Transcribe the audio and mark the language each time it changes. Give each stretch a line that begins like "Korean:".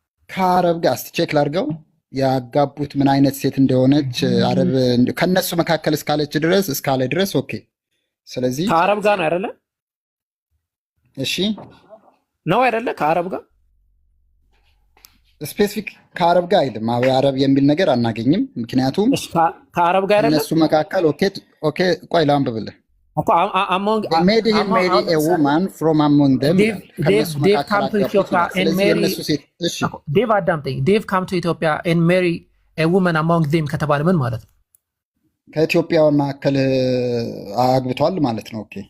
Amharic: ከአረብ ጋር ቼክ ላድርገው። ያጋቡት ምን አይነት ሴት እንደሆነች አረብ ከነሱ መካከል እስካለ ድረስ ኦኬ። ስለዚህ ከአረብ ጋር ነው አይደለ? እሺ ነው አይደለ? ከአረብ ጋር ስፔሲፊክ ከአረብ ጋር አይደለም። አረብ የሚል ነገር አናገኝም። ምክንያቱም ከአረብ ጋር አይደለ? እነሱ መካከል ኦኬ ቆይ ላንብብልህ።
English: made him marry a woman from among them. Dave come to Ethiopia and marry. Dave
Amharic: አዳምጠኝ።
English: Dave come to Ethiopia and marry a woman among them
Amharic: ከተባለ ምን ማለት ነው? ከኢትዮጵያ መካከል አግብቷል ማለት ነው። ኦኬ